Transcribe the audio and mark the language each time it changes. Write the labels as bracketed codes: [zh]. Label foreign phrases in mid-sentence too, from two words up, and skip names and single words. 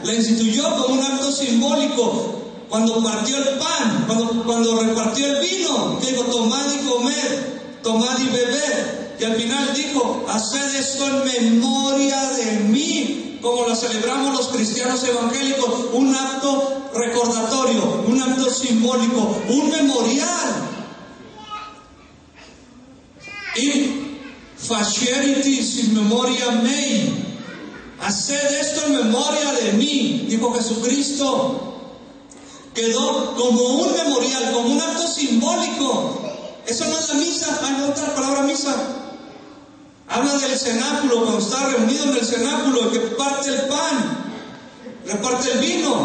[es] La instituyó como un acto simbólico. Cuando partió el pan, cuando repartió el vino, dijo: tomad y comed, tomad y bebed. Y al final dijo: haced esto en memoria de mí, como lo celebramos los cristianos evangélicos. Un acto recordatorio, un acto simbólico, un memorial. [la] Y Faceritis in memoria mei, [es] haced esto en memoria de mí, dijo Jesucristo. Quedó como un memorial, como un acto simbólico. Eso no es la misa. Hay otra palabra misa. Habla del cenáculo, cuando está reunido en el cenáculo, el que parte el pan, reparte el vino.